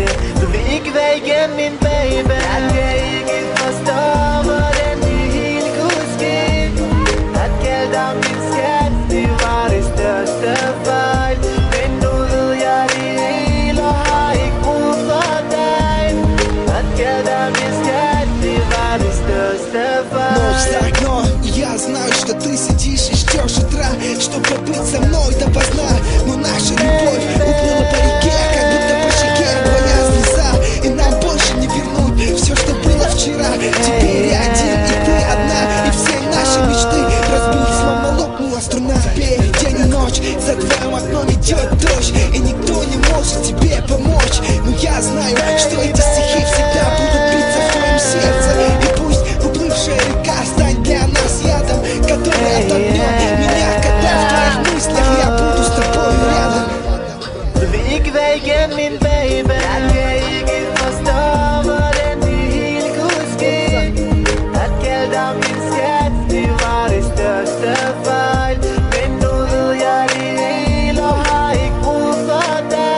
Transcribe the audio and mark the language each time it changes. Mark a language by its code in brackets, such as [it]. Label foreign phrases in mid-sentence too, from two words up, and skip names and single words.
[da] Du vil ikke være igen min baby. Jeg kan ikke forstå hvordan det hele kunne ske. At kalde dig min skat, det var det største fejl. Men nu ved jeg det hele og har ikke brug for dig. At kalde dig min skat, det var det største fejl. [ru] Ночь за окном, и я знаю, что ты сидишь и ждешь утра, чтобы побыть со мной допоздна. Но наша любовь уплыла по реке, как будто по щеке твоя слеза. И нам больше не вернуть все, что было вчера. Теперь я один, и ты одна, и все наши мечты разбились, словно лопнула струна. Теперь день и ночь, за твоим окном идет дождь, и никто не может тебе помочь. Но я знаю, что эти стихи всегда будут биться в твоем сердце. И пусть уплывшая река станет для нас ядом, который отогнет меня, когда в твоих мыслях я буду с тобой рядом. [da] Du vil ikke være igen min baby. Jeg kan ikke forstå hvordan det hele kunne ske. At kalde dig min skat, det var det største fejl. Men nu ved jeg det hele og har ikke brug for dig.